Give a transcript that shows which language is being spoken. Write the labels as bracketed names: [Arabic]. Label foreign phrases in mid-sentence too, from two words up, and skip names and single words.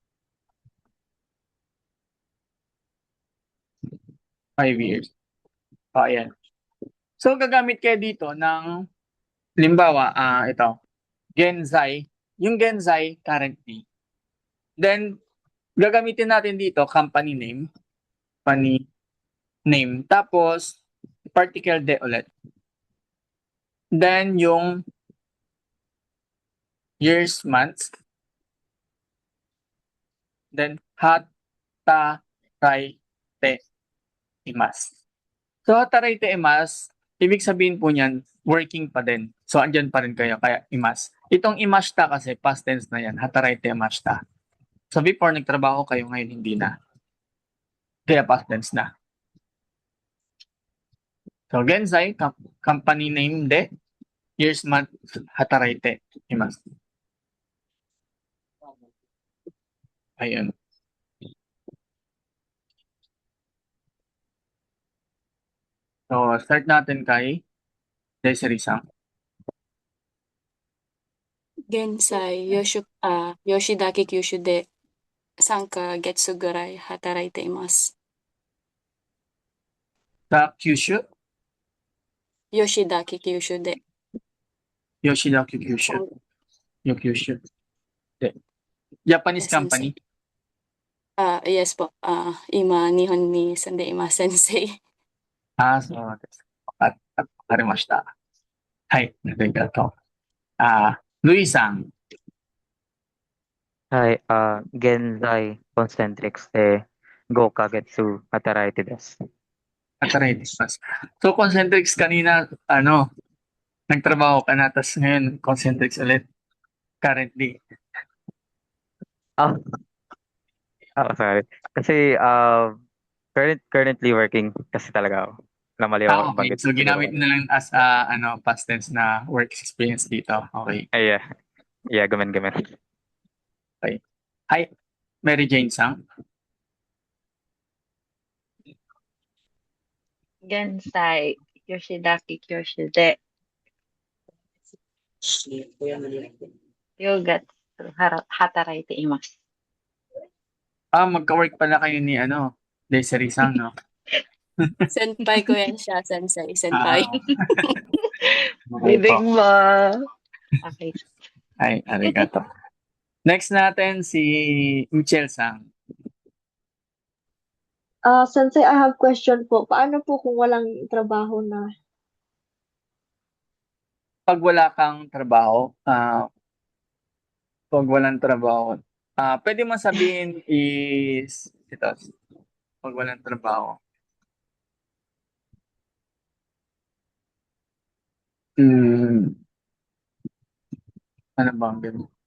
[English] 5 years. [Filipino] So, ayan. So, gagamit kayo dito ng, limbawa, ito, Genzai. Yung Genzai, currently. Then, gagamitin natin dito [English] company name, [Filipino] tapos particle de ulit. Then yung years, months, then [Japanese] 働いています. So 働いています, [Filipino] ibig sabihin po niyan, working pa din. So andyan pa rin kayo, kaya imasu. Itong imashita kasi past tense na yan, [Japanese] 働いていました. [Filipino] So before nagtrabaho kayo, ngayon hindi na. Kaya past tense na. [Japanese] So genzai, [English] company name [Japanese] de, years, month, 働いています. [Filipino] Ayun. So start natin kay Desiree-san. [Japanese] Gensai, Yoshidaki Kyushu de 3ヶ月ぐらい働いています。 [Filipino] Sa Kyushu, Yoshidaki Kyushu de Yoshida Kyushu. Yung Kyushu. [English] De. Japanese Yes, company. [Filipino] Yes po. [Japanese] 今、日本に住んでいます、先生。そうです。わかりました。はい、ありがとう。ルイさん。はい、現在、コンセントリックスで5ヶ月働いてです。働いてます。 [Filipino] So, Concentrix kanina, nagtrabaho ka na, tapos ngayon, Concentrix ulit. [English] Currently. Sorry. [Filipino] Kasi, [English] currently working [Filipino] kasi talaga ako. Namali ako [English] Okay. [Filipino] banggit. So, ginamit mo na lang as past tense na work experience dito. [English] Okay. [Filipino] Ay, [English] yeah, gamen. Hi, Mary Jane-san. [Japanese] Gensai, Yoshidaki Kyoshu de 4 月働いています。 [Filipino] Magka-work pala kayo ni Desiree-san, no? Senpai ko yan siya, sensei. Senpai. Bibig mo. Okay. Ay, arigato. Next natin si Michelle-san. Sensei, [English] I have question po. [Filipino] Paano po kung walang trabaho na? Pag wala kang trabaho, pag walang trabaho, pwede mo sabihin is, ito, pag walang trabaho. Ano bang ganun?